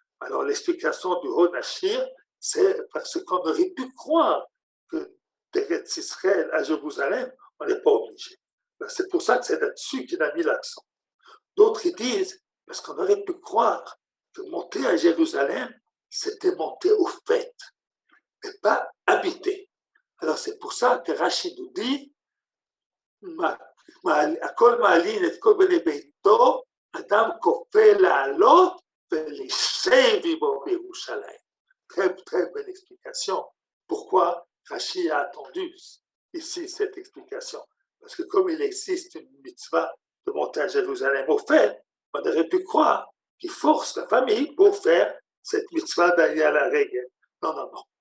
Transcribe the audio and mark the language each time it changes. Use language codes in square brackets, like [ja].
[fr] Alors l'explication du Honachir, c'est parce qu'on aurait pu croire que d'Eretz Israël à Jérusalem, on n'est pas obligé. C'est pour ça que c'est là-dessus qu'il a mis l'accent. D'autres ils disent, parce qu'on aurait pu croire que monter à Jérusalem, c'était monter au fait, mais pas habiter. Alors c'est pour ça que Rachid nous dit, [he] הכל מעלין את כל בני ביתו, אדם כופה לעלות ולשב עמו בירושלים. [fr] Très, très belle explication. Pourquoi Rachid a attendu ici cette explication? Parce que comme il existe une mitzvah de monter à Jérusalem au fait, on aurait pu croire qu'il force la famille pour faire cette mitzvah d'aller à la règle. Non, non, non.